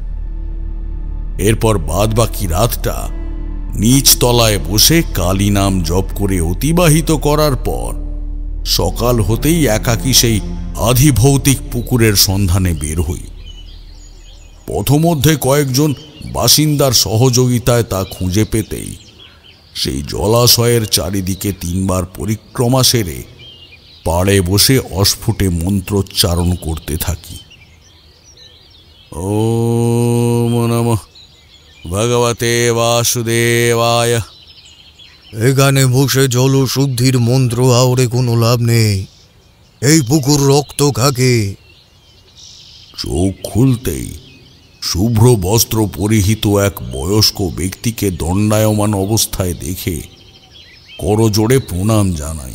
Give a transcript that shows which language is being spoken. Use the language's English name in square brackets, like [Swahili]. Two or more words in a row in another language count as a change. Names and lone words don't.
[Bangla] এরপর বাদবাকি রাতটা নিচ তলায় বসে কালী নাম জপ করে অতিবাহিত করার পর সকাল হতেই একাকী সেই আধিভৌতিক পুকুরের সন্ধানে বের হই। পথমধ্যে কয়েকজন বাসিন্দার সহযোগিতায় তা খুঁজে পেতেই সেই জলাশয়ের চারিদিকে 3 বার পরিক্রমা সেরে পাড়ে বসে অস্ফুটে মন্ত্রোচ্চারণ করতে থাকি। [Sanskrit] ওম নমঃ ভগবতে বাসুদেবায়। [Bangla] এখানে বসে জল শুদ্ধির মন্ত্র আওড়ে কোনো লাভ নেই। এই পুকুর রক্ত খাকে। চোখ খুলতেই শুভ্র বস্ত্র পরিহিত এক বয়স্ক ব্যক্তিকে দণ্ডায়মান অবস্থায় দেখে করজোড়ে প্রণাম জানাই।